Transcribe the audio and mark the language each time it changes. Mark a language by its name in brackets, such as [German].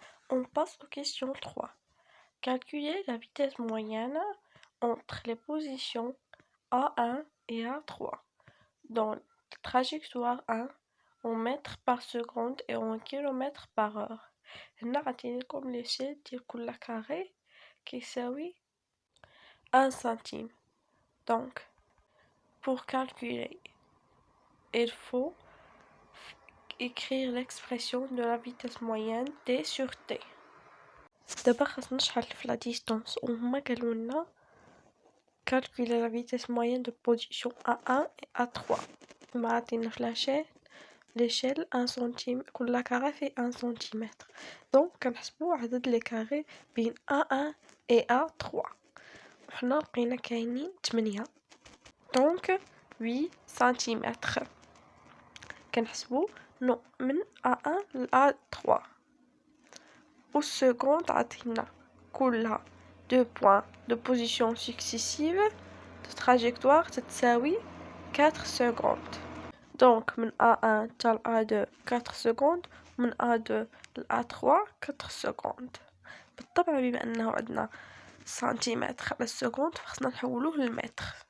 [French] On passe aux questions 3. Calculer la vitesse moyenne entre les positions A1 et A3 dans la trajectoire 1 en mètres par seconde et en kilomètres par heure. [Arabic] هنا عطينيكم l'échelle ديال كل carré كيساوي 1 centime. [French] Donc, pour calculer, il faut écrire l'expression de la vitesse moyenne T sur T. [Arabic] دابا خاصنا نشحال في la distance وهما قالوا لنا [French] calculer la vitesse moyenne de position A1 et A3. [Arabic] ما عطينا في l'échelle 1 centime, كل carré [French] fait 1 cm. [Arabic] Donc كنحسبوا عدد les carrés بين A1 et A3. وحنا لقينا كاينين 8. [French] Donc 8 cm. [Arabic] كنحسبوا من A1 ل A3. [French] Au second [Arabic] عطينا كلها [French] 2 points de position successive de trajectoire [Arabic] تتساوي [French] 4 secondes. [Arabic] Donc من A1 حتى ل A2 4 secondes ومن A2 ل A3 4 secondes. بالطبع بما أنه عندنا سنتيمتر على السكوند فخصنا نحولوه للمتر.